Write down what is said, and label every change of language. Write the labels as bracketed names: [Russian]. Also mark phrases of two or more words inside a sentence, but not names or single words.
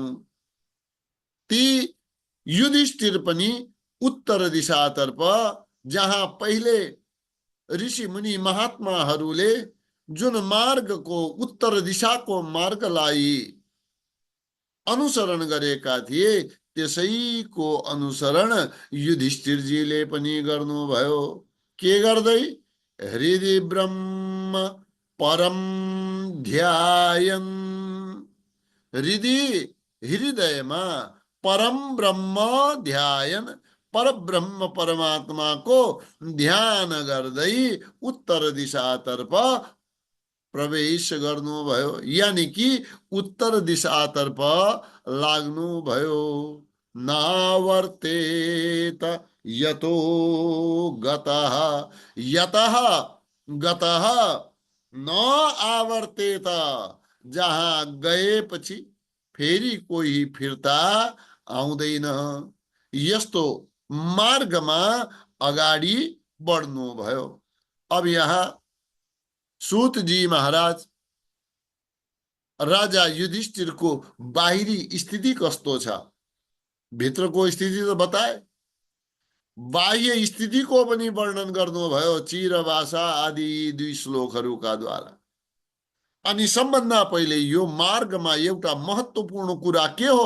[Nepali] ती युधिष्ठिर पनि उत्तर दिशातर्फ, जहाँ पहिले ऋषि मुनि महात्माहरूले जुन मार्गको, उत्तर दिशाको मार्गलाई अनुसरण गरेका थिए, त्यसैको अनुसरण युधिष्ठिरजीले पनि गर्नुभयो। के गर्दै? [Sanskrit] हृदि ब्रह्म परम ध्यायन्, [Nepali] हृदयमा परम ब्रह्म ध्यायन्, परब्रह्म परमात्माको ध्यान गर्दै उत्तर दिशातर्फ प्रवेश गर्नुभयो, यानी कि उत्तर दिशातर्फ लाग्नुभयो। [Sanskrit] नावर्तेत यतो गतः, यतः गतः न आवर्तेत, [Nepali] जहाँ गएपछि फेरि कोही फिर्ता आउँदैन, यस्तो मार्गमा अगाडि बढ्नुभयो। अब यहाँ सूत जी महाराज राजा युधिष्ठिरको बाहिरी स्थिति कस्तो छ, भित्रको स्थिति त बताए, बाह्य स्थितिको पनि वर्णन गर्नुभयो चिरभाषा आदि 2 श्लोकहरूका द्वारा। अनि सबभन्दा पहिले यो मार्गमा एउटा महत्त्वपूर्ण कुरा के हो?